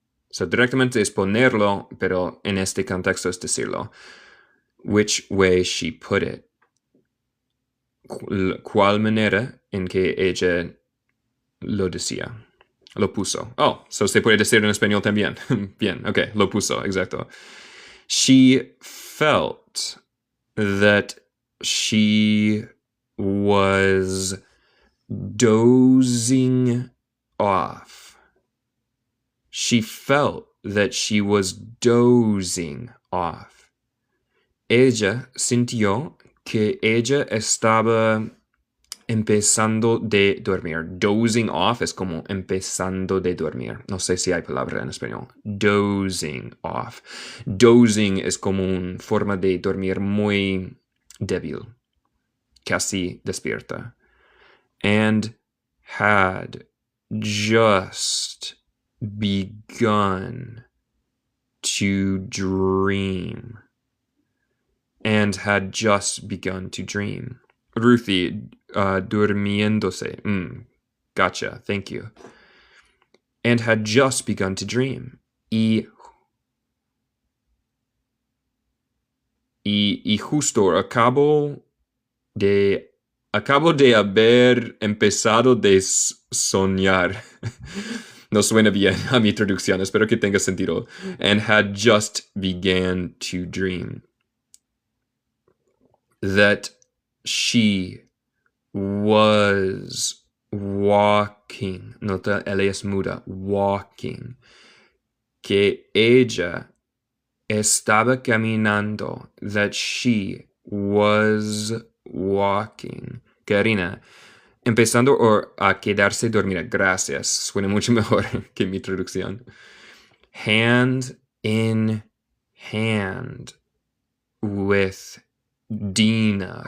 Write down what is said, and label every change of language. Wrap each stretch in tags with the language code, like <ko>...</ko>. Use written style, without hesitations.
<es>So, directamente es ponerlo, pero en este contexto es decirlo.</es> <en>Which way she put it.</en> <es>¿Cuál manera en que ella lo decía? Lo puso. Oh, so se puede decir en español también. Bien, ok, lo puso, exacto.</es> <en>She felt that she was dozing off. She felt that she was dozing off.</en> <es>Ella sintió que ella estaba empezando de dormir. Dozing off es como empezando de dormir. No sé si hay palabra en español. Dozing off. Dozing es como una forma de dormir muy débil, casi despierta.</es> <en>And had just begun to dream. And had just begun to dream. Ruthie, durmiéndose. Gotcha, thank you. And had just begun to dream.</en> <es>Y justo acabo de haber empezado de soñar. No suena bien a mi traducción, espero que tenga sentido.</es> <en>And had just began to dream that she was walking.</en> <es>Nota L es muda. Walking. Que ella estaba caminando.</es> <en>That she was walking.</en> <es>Karina, empezando a quedarse dormida. Gracias. Suena mucho mejor que mi traducción.</es> <en>Hand in hand with Dina.</en>